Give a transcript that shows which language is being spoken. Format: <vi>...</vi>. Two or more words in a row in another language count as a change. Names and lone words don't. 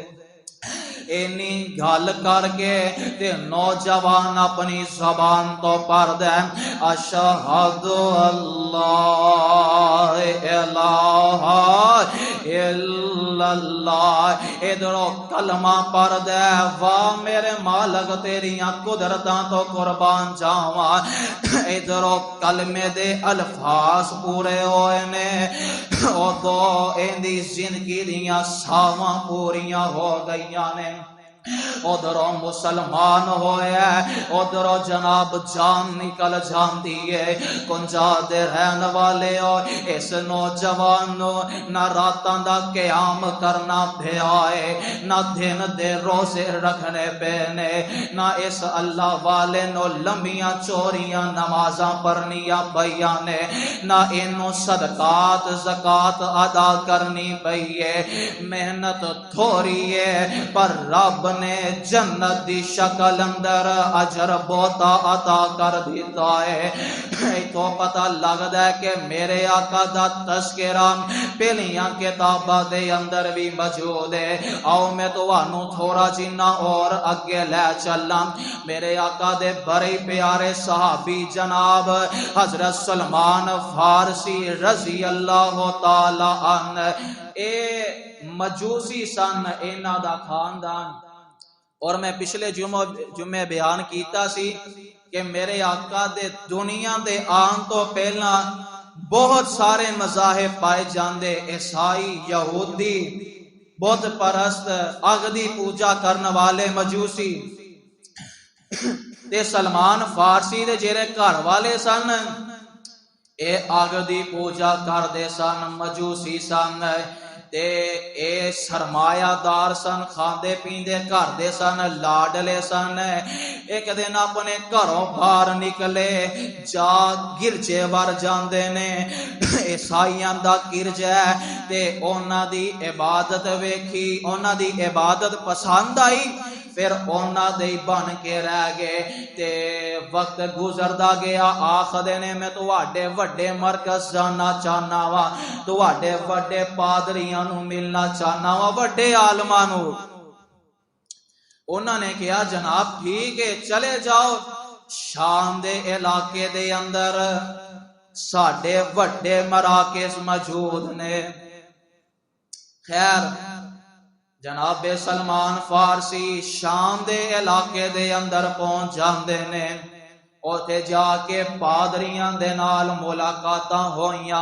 <pa>اینی گل کر کے تے نوجوان اپنی زبان تو پڑھ دے</pa> <ar>اشہد اللہ الہ الا اللہ،</ar> <pa>ادھروں کلمہ پڑھ دے واہ میرے مالک تیریاں قدرتاں تو قربان جاواں، ادھروں کلمے دے الفاظ پورے ہوئے نے، ادھو ایندی زندگی دیاں ساواں پوریاں ہو گئیاں نے۔ ادھروں مسلمان ہویا ادھروں جناب جان نکل جاندی ہے۔ کنجا دے رہن والے ہو اس نوجوان نو نہ راتاں دا قیام کرنا پیا ہے، نہ دن دے روزے رکھنے پینے، نہ اس اللہ والے نو لمبیاں چوریاں نمازاں پڑھنیاں پیاں نے، نہ انو صدقات زکات ادا کرنی پئی ہے۔ محنت تھوڑی ہے پر رب نے جنت دی شکل اندر اجر بہتا عطا کر دیتا ہے۔ تو پتہ لگدا ہے کہ میرے آقا دا تذکرہ پہلیاں کتاباں دے اندر بھی موجود ہے۔ آؤ میں تانوں تھوڑا جنا اور اگے لے چلاں۔ میرے آقا دے بڑے پیارے صحابی جناب حضرت سلمان فارسی</pa> <ar>رضی اللہ تعالی عنہ</ar> <pa>اے مجوسی سن انہاں دا خاندان، اور میں پچھلے جمعے بیان کیتا سی کہ میرے آقا دے دنیا دے آن تو پہلا بہت سارے مذاہب پائے جاندے، عیسائی، یہودی، بت پرست، اگ دی پوجا کرنے والے مجوسی، تے سلمان فارسی دے جڑے گھر والے سن اے اگ دی پوجا کردے سن، مجوسی سن، تے اے سرمایہ دار سن، کھاندے پیندے گھر دے سن، لاڈلے سن۔ ایک دن اپنے گھروں باہر نکلے جا گرجے ور جاندے نے، عیسائیاں دا گرجا ہے تے انہاں دی عبادت ویکھی، انہاں دی عبادت پسند آئی، پھر انہاں دے بن کے رہ گئے تے وقت گزردا گیا۔ آخدے نے میں تواڈے وڈے مرکز جانا چاہنا وا، تواڈے وڈے پادریاں نو ملنا چاہنا وا، وڈے عالماں نو۔ انہاں نے کہا جناب ٹھیک ہے چلے جاؤ، شام دے علاقے دے اندر ساڈے وڈے مراکز موجود نے۔ خیر جناب سلمان فارسی شام دے علاقے دے اندر پہنچ جاندے نے، اوتھے جا کے پادریاں دے نال ملاقاتاں ہوئیاں،</pa>